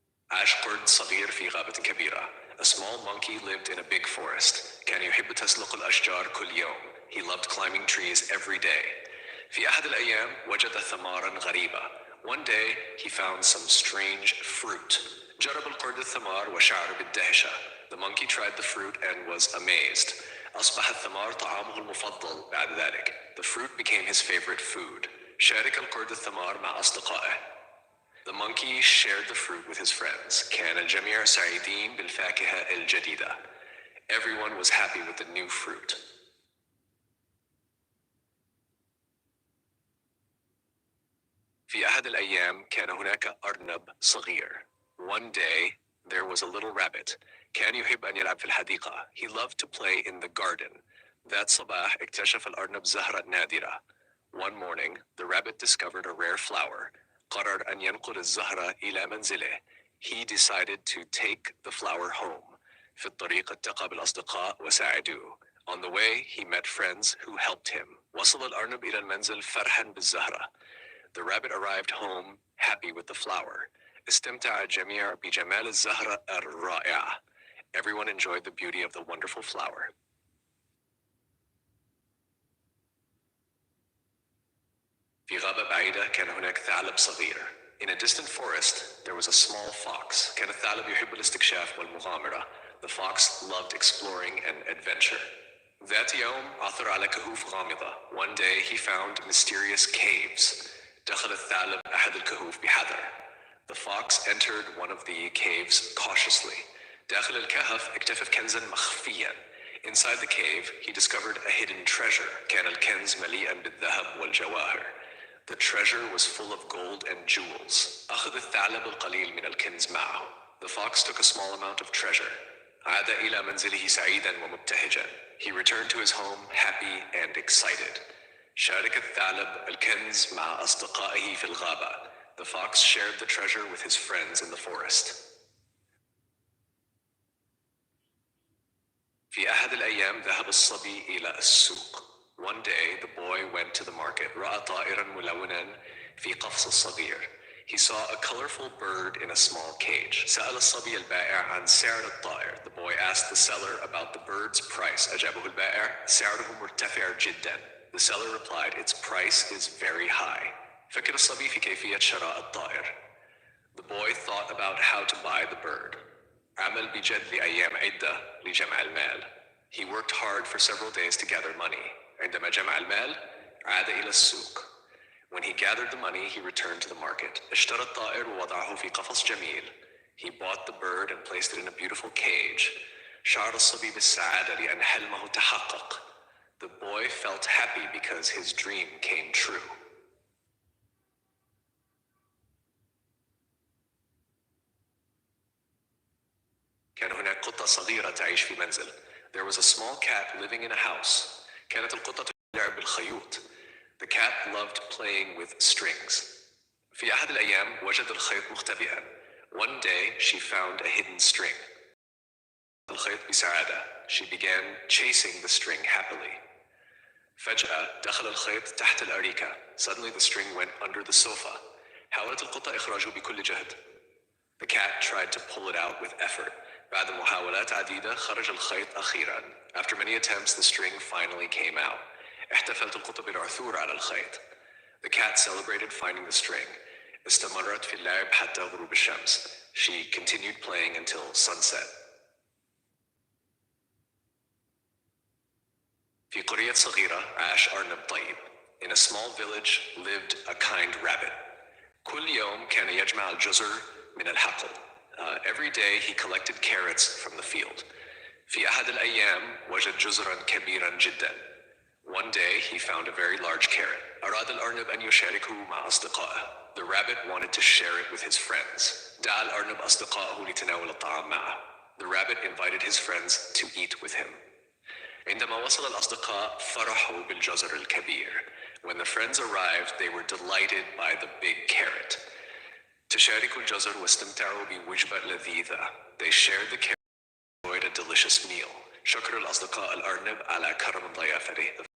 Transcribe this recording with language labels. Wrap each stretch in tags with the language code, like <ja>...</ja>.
<ar>عاش قرد صغير في غابة كبيرة.</ar> <en>A small monkey lived in a big forest.</en> <ar>كان يحب تسلق الأشجار كل يوم.</ar> <en>He loved climbing trees every day.</en> <ar>في أحد الأيام وجد ثمارا غريبة.</ar> <en>One day he found some strange fruit.</en> <ar>جرب القرد الثمار وشعر بالدهشة.</ar> <en>The monkey tried the fruit and was amazed.</en> <ar>أصبح الثمار طعامه المفضل بعد ذلك.</ar> <en>The fruit became his favorite food.</en> <ar>شارك القرد الثمار مع أصدقائه.</ar> <en>The monkey shared the fruit with his friends.</en> <ar>كان الجميع سعيدين بالفاكهة الجديدة.</ar> <en>Everyone was happy with the new fruit.</en> <ar>في أحد الأيام كان هناك أرنب صغير.</ar> <en>One day there was a little rabbit.</en> <ar>كان يحب أن يلعب في الحديقة.</ar> <en>He loved to play in the garden.</en> <ar>ذات صباح اكتشف الأرنب زهرة نادرة.</ar> <en>One morning the rabbit discovered a rare flower.</en> <ar>قرر أن ينقل الزهرة إلى منزله.</ar> <en>He decided to take the flower home.</en> <ar>في الطريق التقى بالأصدقاء وساعدوه.</ar> <en>On the way he met friends who helped him.</en> <ar>وصل الأرنب إلى المنزل فرحا بالزهرة.</ar> <en>The rabbit arrived home happy with the flower.</en> <ar>استمتع الجميع بجمال الزهرة الرائعة.</ar> <en>Everyone enjoyed the beauty of the wonderful flower.</en> <ar>في غابة بعيدة كان هناك ثعلب صغير.</ar> <en>In a distant forest, there was a small fox.</en> <ar>كان الثعلب يحب الاستكشاف والمغامرة.</ar> <en>The fox loved exploring and adventure.</en> <ar>ذات يوم عثر على كهوف غامضة.</ar> <en>One day he found mysterious caves.</en> <ar>دخل الثعلب أحد الكهوف بحذر.</ar> <en>The fox entered one of the caves cautiously.</en> <ar>داخل الكهف اكتشف كنزا مخفيا.</ar> <en>Inside the cave, he discovered a hidden treasure.</en> <ar>كان الكنز مليئا بالذهب والجواهر.</ar> <en>The treasure was full of gold and jewels.</en> <ar>أخذ الثعلب القليل من الكنز معه.</ar> <en>The fox took a small amount of treasure.</en> <ar>عاد إلى منزله سعيدا ومبتهجا.</ar> <en>He returned to his home happy and excited.</en> <ar>شارك الثعلب الكنز مع أصدقائه في الغابة.</ar> <en>The fox shared the treasure with his friends in the forest.</en> <ar>في أحد الأيام ذهب الصبي إلى السوق.</ar> <en>One day the boy went to the market.</en> <ar>رأى طائرا ملونا في قفص صغير.</ar> <en>He saw a colorful bird in a small cage.</en> <ar>سأل الصبي البائع عن سعر الطائر.</ar> <en>The boy asked the seller about the bird's price.</en> <ar>أجابه البائع سعره مرتفع جدا.</ar> <en>The seller replied, its price is very high.</en> <ar>فكر الصبي في كيفية شراء الطائر.</ar> <en>The boy thought about how to buy the bird.</en> <ar>عمل بجد لأيام عدة لجمع المال.</ar> <en>He worked hard for several days to gather money.</en> <ar>عندما جمع المال عاد إلى السوق.</ar> <en>When he gathered the money, he returned to the market.</en> <ar>اشترى الطائر ووضعه في قفص جميل.</ar> <en>He bought the bird and placed it in a beautiful cage.</en> <ar>شعر الصبي بالسعادة لأن حلمه تحقق.</ar> <en>The boy felt happy because his dream came true.</en> <ar>كان هناك قطة صغيرة تعيش في منزل.</ar> <en>There was a small cat living in a house.</en> <ar>كانت القطة تلعب بالخيوط.</ar> <en>The cat loved playing with strings.</en> <ar>في أحد الأيام وجد الخيط مختبئا.</ar> <en>One day she found a hidden string.</en> <ar>الخيط بسعادة.</ar> <en>She began chasing the string happily.</en> <ar>فجأة دخل الخيط تحت الأريكة.</ar> <en>Suddenly the string went under the sofa.</en> <ar>حاولت القطة إخراجه بكل جهد.</ar> <en>The cat tried to pull it out with effort.</en> <ar>بعد محاولات عديدة خرج الخيط أخيرا.</ar> <en>After many attempts, the string finally came out.</en> <ar>احتفلت القطة بالعثور على الخيط.</ar> <en>The cat celebrated finding the string.</en> <ar>استمرت في اللعب حتى غروب الشمس.</ar> <en>She continued playing until sunset.</en> <ar>في قرية صغيرة عاش أرنب طيب.</ar> <en>In a small village lived a kind rabbit.</en> <ar>كل يوم كان يجمع الجزر من الحقل.</ar> <en>Every day he collected carrots from the field.</en> <ar>في أحد الأيام وجد جزرا كبيرا جدا.</ar> <en>One day he found a very large carrot.</en> <ar>أراد الأرنب أن يشاركه مع أصدقائه.</ar> <en>The rabbit wanted to share it with his friends.</en> <ar>دعا الأرنب أصدقائه لتناول الطعام معه.</ar> <en>The rabbit invited his friends to eat with him.</en> <ar>عندما وصل الأصدقاء فرحوا بالجزر الكبير.</ar> <en>When the friends arrived, they were delighted by the big carrot.</en> <ar>تشاركوا الجزر واستمتعوا بوجبة لذيذة.</ar> <en>They shared the carrot and enjoyed a delicious meal.</en> <ar>شكر الأصدقاء الأرنب على كرم ضيافته.</ar>